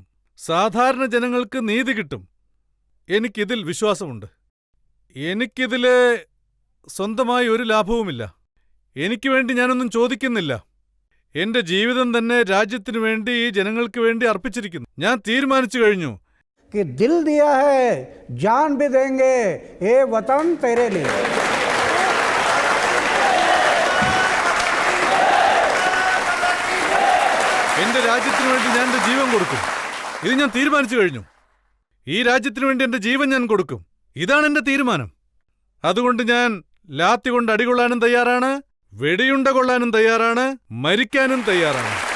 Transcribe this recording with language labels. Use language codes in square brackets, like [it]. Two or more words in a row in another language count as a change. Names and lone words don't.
[ml] സാധാരണ ജനങ്ങൾക്ക് നീതി കിട്ടും. എനിക്കിതിൽ വിശ്വാസമുണ്ട്. എനിക്കിതില് സ്വന്തമായി ഒരു ലാഭവുമില്ല. എനിക്ക് വേണ്ടി ഞാനൊന്നും ചോദിക്കുന്നില്ല. എന്റെ ജീവിതം തന്നെ രാജ്യത്തിനു വേണ്ടി, ഈ ജനങ്ങൾക്ക് വേണ്ടി അർപ്പിച്ചിരിക്കുന്നു. ഞാൻ തീരുമാനിച്ചു കഴിഞ്ഞു. [hi] कि दिल दिया है जान भी देंगे ये वतन तेरे लिए. [ml] എന്റെ രാജ്യത്തിനു വേണ്ടി ഞാൻ എന്റെ ജീവൻ കൊടുക്കും. ഇത് ഞാൻ തീരുമാനിച്ചു കഴിഞ്ഞു. ഈ രാജ്യത്തിനു വേണ്ടി എന്റെ ജീവൻ ഞാൻ കൊടുക്കും. ഇതാണ് എന്റെ തീരുമാനം. അതുകൊണ്ട് ഞാൻ ലാത്തി കൊണ്ട് അടികൊള്ളാനും തയ്യാറാണ്, വെടിയുണ്ട കൊള്ളാനും തയ്യാറാണ്, മരിക്കാനും തയ്യാറാണ്.